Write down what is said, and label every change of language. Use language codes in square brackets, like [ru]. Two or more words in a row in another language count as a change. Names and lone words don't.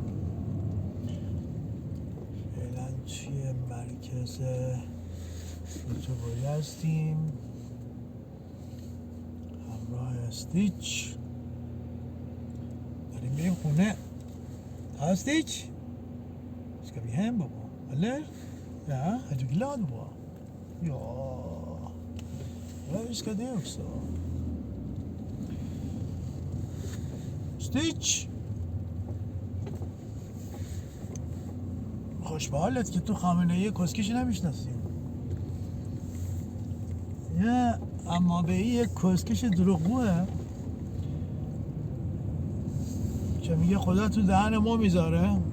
[fa] فعلا توی مرکز اتوباری هستیم همراه استیچ. داریم میریم خونه. [sv] استیچ ska vi hem baba, eller? Ja, är du glad baba? Ja, vi ska det också. Stitch! [fa] خوش به حالت که تو خامنه‌ای کسکش نمیشناسی. یه اما به یه کسکش دروغگوه که میگه خدا تو دهن ما میذاره.